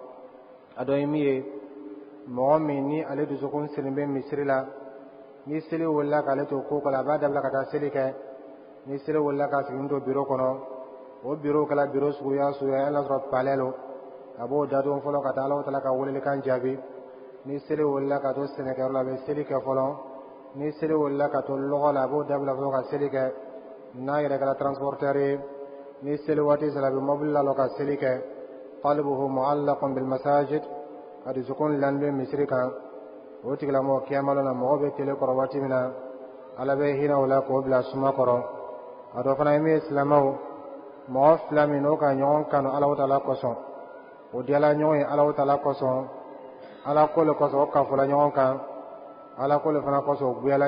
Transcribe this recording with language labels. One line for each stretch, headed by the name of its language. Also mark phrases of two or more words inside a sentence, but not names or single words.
Bambara: a dɔ ye min ye mɔgɔ min ni ale dusukun sirin bɛ misiri la ni seli wulila k'ale to ko kɔnɔ a b'a dabila ka taa seli kɛ ni seli wulila ka segin to biro kɔnɔ o biro kɛla biro suguya suguya y'a sɔrɔ palɛ lo a b'o dadon fɔlɔ ka taa Alahu Taala ka welelikan jaabi ni seli wulila ka to sɛnɛkɛyɔrɔ la a bɛ seli kɛ fɔlɔ ni seli wulila ka to lɔgɔ la a b'o dabila fɔlɔ ka seli kɛ n'a yɛrɛ kɛra transporteur ye ni seli waati sera a bɛ mobili la ka seli kɛ
Arabic: قلبه معلق بالمساجد
Bambara: a dusukun lannen bɛ misiri kan o tigilamɔgɔ kiyamalon na mɔgɔ bɛ tile kɔrɔ waati min na Ala bɛ hinɛ o la k'o bila suma kɔrɔ a dɔ fana ye min ye silamɛw mɔgɔ fila min n'o ka ɲɔgɔn kanu Alahu Taala kosɔn o diyala ɲɔgɔn ye Alahu Taala kosɔn Ala ko le kosɔn o kafola ɲɔgɔn kan Ala ko le fana kosɔn o guyala